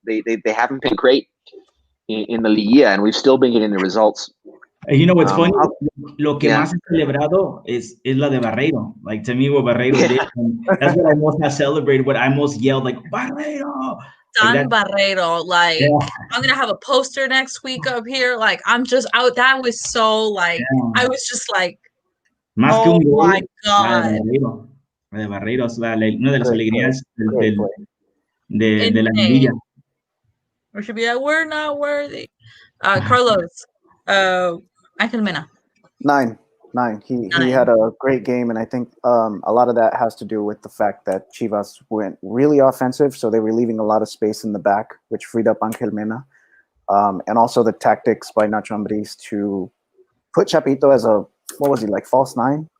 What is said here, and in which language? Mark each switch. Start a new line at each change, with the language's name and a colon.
English: They haven't been great in the Liga, and we've still been getting the results. You know what's funny?
Spanish: Lo que más celebrado is la de Barreiro.
English: Like to me, what Barreiro did, that's what I most have celebrated. What I most yelled like Barreiro. Don Barreiro, I'm gonna have a poster next week up here. Like I'm just out. That was so I was just like, oh my god.
Spanish: La de Barreiro es una de las alegrías de la Liga.
English: We should be like, we're not worthy. Carlos, Angel Mena. 9. He had a great game, and I think a lot of that has to do with the fact that Chivas went really offensive, so they were leaving a lot of space in the back, which freed up Angel Mena, and also the tactics by Nacho Ambriz to put Chapito as false 9.